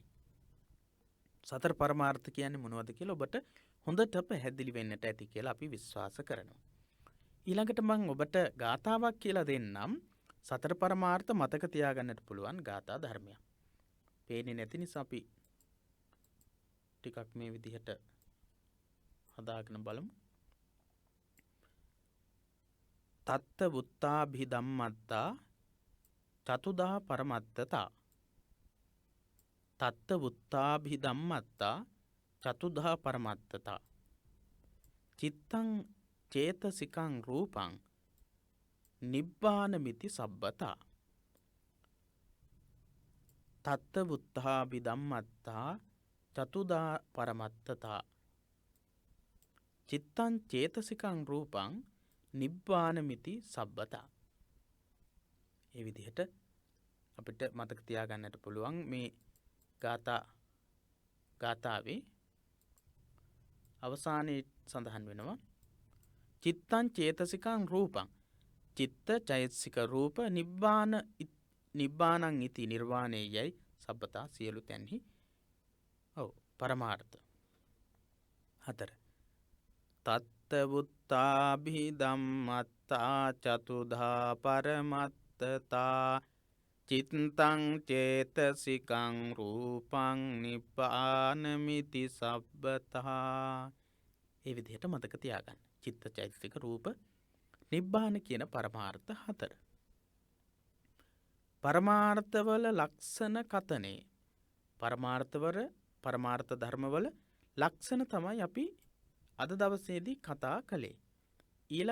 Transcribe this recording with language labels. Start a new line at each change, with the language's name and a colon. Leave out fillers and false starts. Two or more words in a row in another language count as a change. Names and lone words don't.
Sinhala: සතර පරමාර්ථ කියන්නේ මොනවද කියලා ඔබට හොඳට පැහැදිලි වෙන්නට ඇති කියලා අපි විශ්වාස කරනවා. ඊළඟට මම ඔබට ගාථාවක් කියලා දෙන්නම්. සතර පරමාර්ථ මතක තියාගන්නට පුළුවන් ගාථා ධර්මයක්. පේන්නේ නැති නිසා අපි ටිකක් මේ විදිහට හදාගෙන බලමු.
Pali: තත්ත වුත්තාභි ධම්මත්තා චතුදා පරමත්තතා. තත්ත වුත්තාභි ධම්මත්තා චතුදා පරමත්තතා. චිත්තං චේතසිකං රූපං නිබ්බානමිති සබ්බතා. තත්ත වුත්තාභි ධම්මත්තා චතුදා පරමත්තතා. චිත්තං චේතසිකං රූපං නිබ්බානමිති සබ්බතා.
Sinhala: ඒ විදිහට අපිට මතක තියාගන්නට පුළුවන් මේ ගාථාවේ අවසානයේ සඳහන් වෙනවා
Pali: චිත්තං චේතසිකං රූපං.
Sinhala: චිත්ත චෛතසික රූප
Pali: නිබ්බානං ඉති
Sinhala: නිර්වාණය යයි සබ්බතා සියලු තැන්හි. ඔව් පරමාර්ථ 4.
Pali: තත්ත වුත්තාභි ධම්මත්තා චතුධා පරමත්තතා. චිත්තං චේතසිකං රූපං නිබ්බානමිති සබ්බතා.
Sinhala: ඒ විදිහට මතක තියාගන්න. චිත්ත චෛතසික රූප නිබ්බාන කියන පරමාර්ථ 4. පරමාර්ථවල ලක්ෂණ කතනේ. පරමාර්ථ ධර්මවල ලක්ෂණ තමයි අපි අද දවසේදී කතා කළේ.